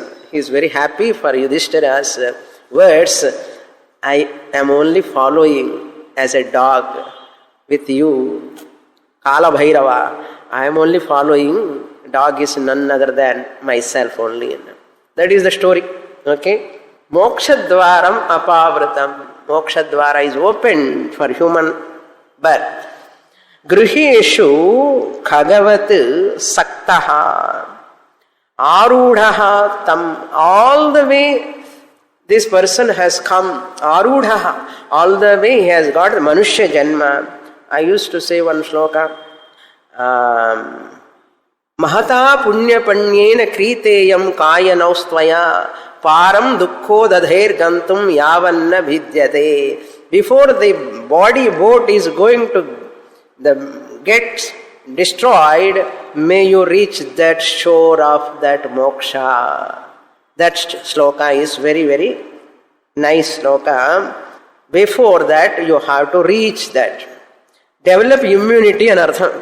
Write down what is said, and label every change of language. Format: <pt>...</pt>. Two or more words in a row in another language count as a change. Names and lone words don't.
<en>He is very happy for Yudhishthira's words. I am only following as a dog with you. Kala Bhairava. I am only following. Dog is none other than myself only. That is the story. Okay?</en> <sa>मोक्षद्वारम् अपावृतम्.</sa> <en>Mokshadvara is open for human birth.</en> <sa>गृहेषु खगवत् सक्ताः. आरूढाः तम्.</sa> <en>All the way this person has come. Arudhaha. All the way he has got the</en> <sa>मनुष्य जन्म.</sa> <en>I used to say one shloka.</en> <sa>महता पुण्य पण्येन क्रीतेयं काय नौस्त्वया पारं दुःखो दधेर् गन्तुं यावन्न विद्यते.</sa> <en>Before the body boat is going to get destroyed, may you reach that shore of that moksha. That shloka is very, very nice shloka. Before that, you have to reach that. Develop immunity and artham.</en>